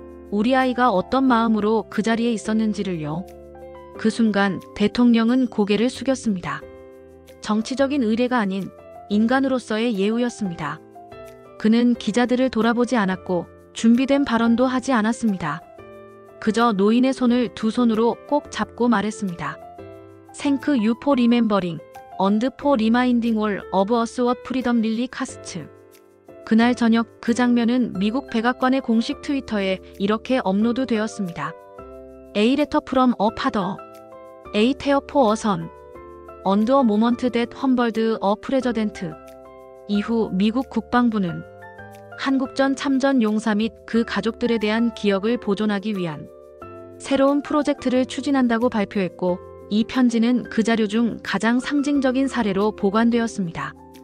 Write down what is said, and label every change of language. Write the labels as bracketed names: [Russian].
[Korean] 우리 아이가 어떤 마음으로 그 자리에 있었는지를요. 그 순간 대통령은 고개를 숙였습니다. 정치적인 의례가 아닌 인간으로서의 예우였습니다. 그는 기자들을 돌아보지 않았고 준비된 발언도 하지 않았습니다. 그저 노인의 손을 두 손으로 꼭 잡고 말했습니다. [English] Thank you for remembering and for reminding all of us what freedom really costs. [Korean] 그날 저녁 그 장면은 미국 백악관의 공식 트위터에 이렇게 업로드되었습니다. [English] A letter from a father. A tale for a son. And a moment that humbled a president. [Korean] 이후 미국 국방부는 한국전 참전 용사 및 그 가족들에 대한 기억을 보존하기 위한 새로운 프로젝트를 추진한다고 발표했고, 이 편지는 그 자료 중 가장 상징적인 사례로 보관되었습니다.